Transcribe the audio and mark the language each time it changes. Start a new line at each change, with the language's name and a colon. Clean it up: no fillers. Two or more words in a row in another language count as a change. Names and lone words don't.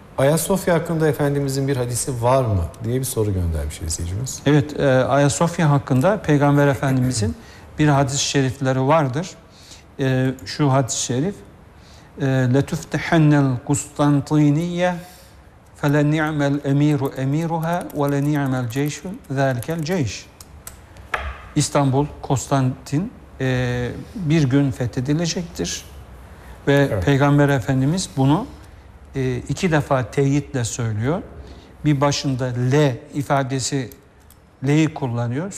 Turkish: Ayasofya hakkında Efendimizin bir hadisi var mı diye bir soru göndermiş izleyicimiz. Evet, Ayasofya hakkında Peygamber Efendimizin bir hadis-i şerifleri vardır. Şu hadis-i şerif:
Arabic: لَتُفْتَحَنَّ الْقُسْطَنْطِينِيَّ فَلَنِعْمَ الْاَمِيرُ اَمِيرُهَا وَلَنِعْمَ الْجَيْشُ ذَٰلِكَ الْجَيْشِ.
Turkish: İstanbul, Konstantin bir gün fethedilecektir. Ve evet, Peygamber Efendimiz bunu iki defa teyitle söylüyor. Bir başında le ifadesi, le'yi kullanıyor.